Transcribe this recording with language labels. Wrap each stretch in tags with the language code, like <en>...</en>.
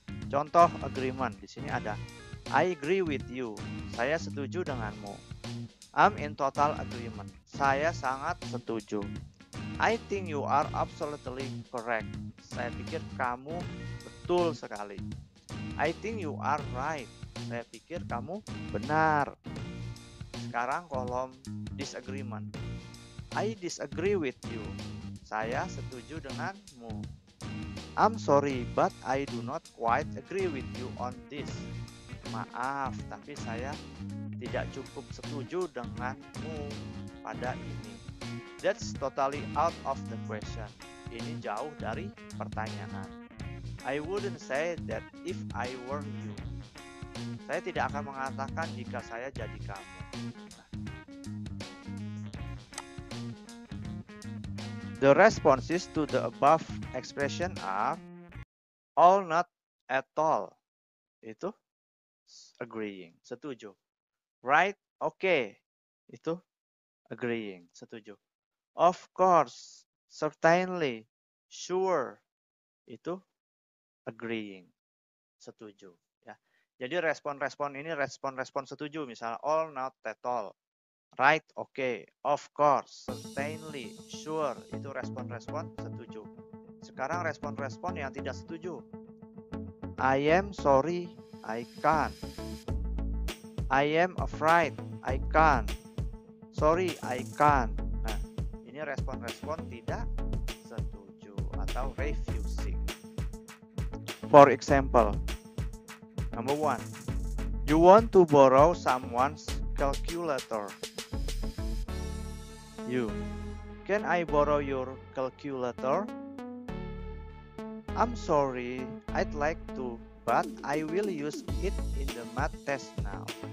<id>Contoh</id> <en>agreement di sini ada I agree with you.</en> <id>Saya setuju denganmu.</id> <en>I'm in total agreement.</en> <id>Saya sangat setuju.</id> <en>I think you are absolutely correct.</en> <id>Saya pikir kamu betul sekali.</id> <en>I think you are right.</en> <id>Saya pikir kamu benar. Sekarang kolom</id> <en>disagreement. I disagree with you.</en> <id>Saya setuju denganmu.</id> <en>I'm sorry, but I do not quite agree with you on this.</en> <id>Maaf, tapi saya tidak cukup setuju denganmu pada ini.</id> <en>That's totally out of the question.</en> <id>Ini jauh dari pertanyaan.</id> <en>I wouldn't say that if I were you.</en> <id>Saya tidak akan mengatakan jika saya jadi kamu.</id> <en>The responses to the above expression are all, not at all. Itu agreeing, setuju. Right, okay. Itu agreeing, setuju. Of course, certainly, sure.</en> <id>Itu agreeing, setuju. Ya. Jadi respon-respon ini respon-respon setuju. Misalnya</id> <en>all, not at all. Right, okay, of course, certainly, sure.</en> <id>Itu respon-respon setuju. Sekarang respon-respon yang tidak setuju.</id> <en>I am sorry, I can't. I am afraid, I can't. Sorry, I can't.</en> <id>Nah, ini respon-respon tidak setuju atau refusing.</id> <en>For example, number 1. You want to borrow someone's calculator. You. Can I borrow your calculator? I'm sorry, I'd like to, but I will use it in the math test now.</en>